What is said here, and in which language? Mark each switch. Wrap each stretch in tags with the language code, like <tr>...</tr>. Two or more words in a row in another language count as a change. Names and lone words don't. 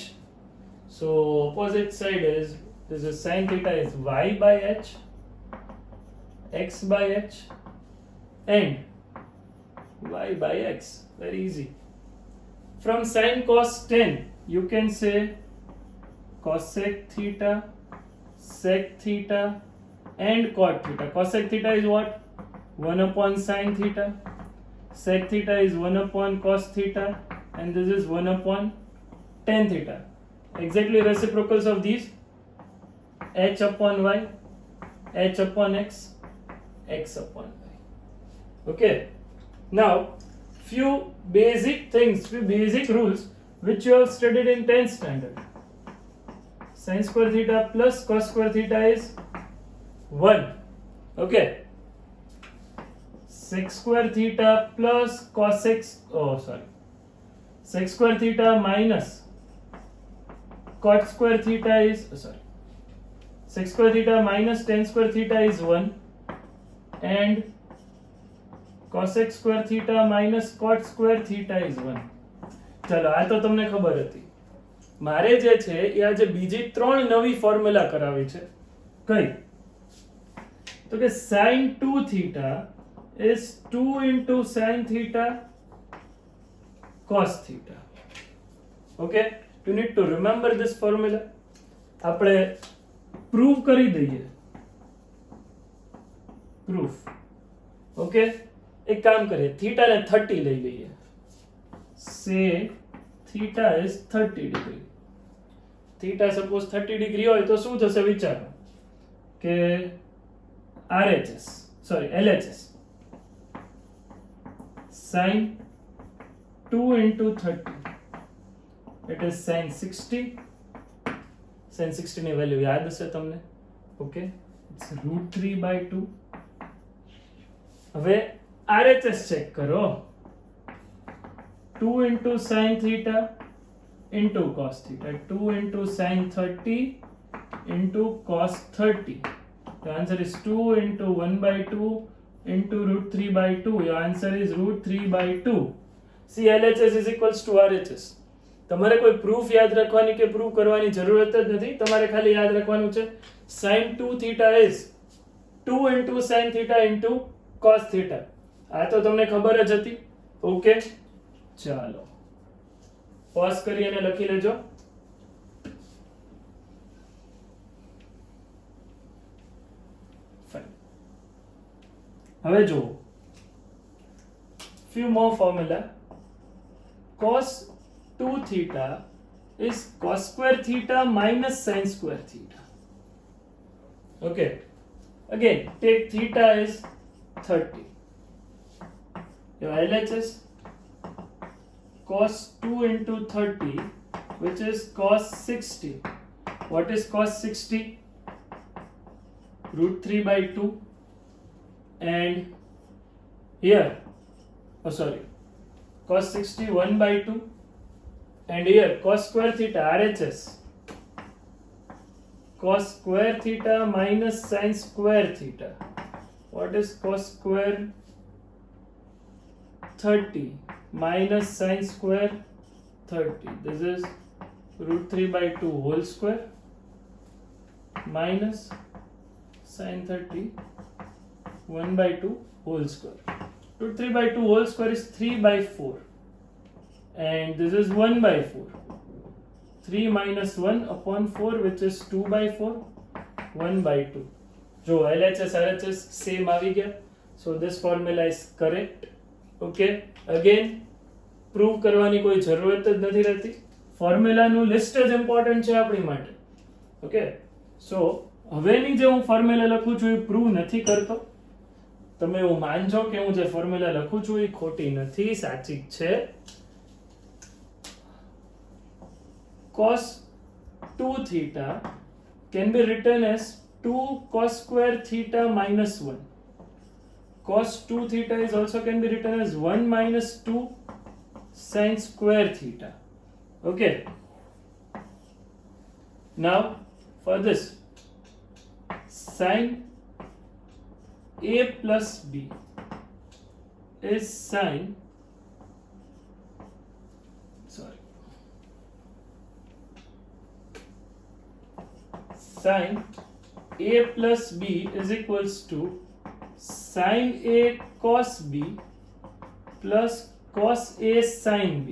<en>So opposite side is, this is sin theta is y by h, x by h, and y by x. Very easy. From sin cos tan, you can say cosec theta, sec theta, and cot theta. Cosec theta is what? 1 upon sin theta. Sec theta is 1 upon cos theta, and this is 1 upon tan theta. Exactly reciprocals of these. H upon y, h upon x, x upon y. Okay. Now, few basic things, few basic rules which you have studied in 10th standard. Sin square theta plus cos square theta is 1. Okay. Sec square theta plus cosec, sec square theta minus cot square theta is, sec square theta minus tan square theta is 1, and cosec square theta minus cot square theta is 1.</en> <gu>ચલો આ તો તમને ખબર હતી. મારે જે છે એ આજે બીજી ત્રણ નવી ફોર્મ્યુલા કરાવી છે. કઈ? તો કે</gu> <en>sin 2 theta is 2 into sin theta cos theta. Okay, you need to remember this formula.</en> <gu>આપણે પ્રૂવ કરી દઈએ. પ્રૂફ. ઓકે, એક કામ કરીએ, થીટા ને 30 લઈ લઈએ.</gu> <en>Say theta is 30 degree. Theta suppose 30 degree</en> <gu>હોય તો શું થશે વિચારો કે RHS,</gu> <en>sorry LHS, sin 2 into 30, it is sin 60.</en> <gu>sin 60 ની વેલ્યુ યાદ હશે તમને.</gu> <en>okay, it's √3/2.</en> <gu>હવે RHS ચેક કરો.</gu> <en>2 into sin theta into cos theta, 2 into sin 30 into cos 30. The answer is 2 into 1/2 into √3/2. Your answer is √3/2. See, LHS is equals to RHS.</en> <gu>તમારે કોઈ પ્રૂફ યાદ રાખવાની કે પ્રૂવ કરવાની જરૂરત જ નથી. તમારે ખાલી યાદ રાખવાનું છે</gu> <en>sin 2 theta is 2 into sin theta into cos theta.</en> <gu>આ તો તમને ખબર જ હતી. ઓકે, ચાલો પોઝ કરી અને લખી લેજો. હવે જુઓ,</gu> <en>few more formula. Cos 2 theta is cos square theta minus sin square theta. Okay, Again, take theta is 30. Your LHS cos 2 into 30, which is cos 60. What is cos 60? Root 3 by 2. And here, cos 60 1 by 2. And here, cos square theta, RHS. Cos square theta minus sin square theta. What is cos square 30 minus sin square 30? This is root 3 by 2 whole square minus sin 30 1 by 2 whole square. Root 3 by 2 whole square is 3 by 4. And this is 1 by 4. 3 minus 1 upon 4, which is 2 by 4, 1 by 2. So LHS, RHS same</en> <gu>આવી ગયા.</gu> <en>So this formula is correct. Okay. Again, prove</en> <gu>કરવાની કોઈ જરૂરત જ નથી રહેતી. ફોર્મ્યુલાનું લિસ્ટ જ ઇમ્પોર્ટન્ટ છે આપણી માટે. ઓકે. સો હવેની જે હું ફોર્મ્યુલા લખું છું એ પ્રૂવ નથી કરતો. તમે એવું માનજો કે હું જે ફોર્મ્યુલા લખું છું એ ખોટી નથી, સાચી છે.</gu> <en>Cos 2 theta can be written as 2 cos square theta minus 1. Cos 2 theta is also can be written as 1 minus 2 sin square theta. Okay. Now for this, sin A plus B is sin A plus B is equals to sin A cos B plus cos A sin B.</en>